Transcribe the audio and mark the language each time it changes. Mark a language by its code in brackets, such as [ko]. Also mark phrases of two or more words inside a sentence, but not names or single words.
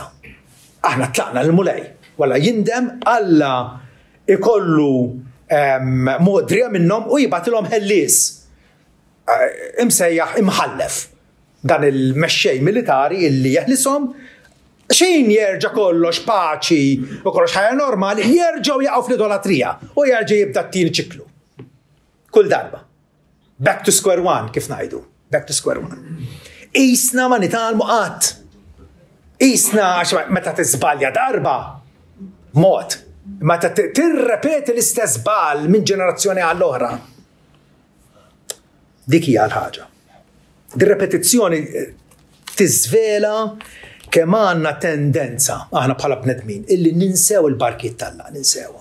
[mt] Aħna tlaqna l-mulej, walla jindem Alla ikollu modrija minnhom u jibatilhom ħellies imsejjaħ imħallef. Dan il-mexxej militari illi jeħlishom xejn jerġa' kollox paċi u kollox ħajja normali, jerġgħu jaqgħu fl-idolatrija u jerġa' jibda t-tieni ċiklu. Kull darba. [en] Back to square one [mt] kif ngħidu. [en] Back to square one. [mt] Qisna ma nitalmu qatt. Qisna għax meta tiżbalja darba mod. Meta tirrepeti l-istess żball minn ġenerazzjoni għall-oħra. Dik hija l-ħaġa. Dir-repetizzjoni tiżvela kemm għandna tendenza aħna bħala bnedmin illi ninsew il-barkiet tal-Alla, ninsewha.